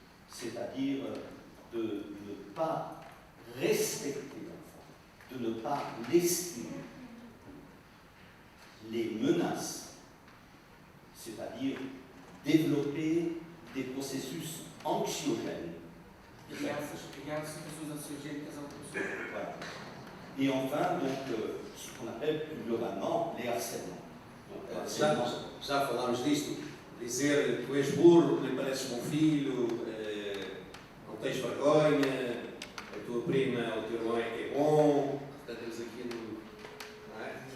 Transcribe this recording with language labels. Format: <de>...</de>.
<fr>c'est-à-dire de ne pas respecter l'enfant, de ne pas l'estimer, les menaces, c'est-à-dire développer des processus anxiogènes.</fr> <pt>Criar situações ansiogénicas ao professor.</pt> <fr>Voilà. Et enfin, donc, ce qu'on appelle plus globalement les harcèlements. Donc,</fr> <pt>Já falámos disto, dizer tu és burro, nem pareces bom filho, não tens vergonha, a tua prima, o teu irmão é que é bom, portanto temos aqui não é?</pt>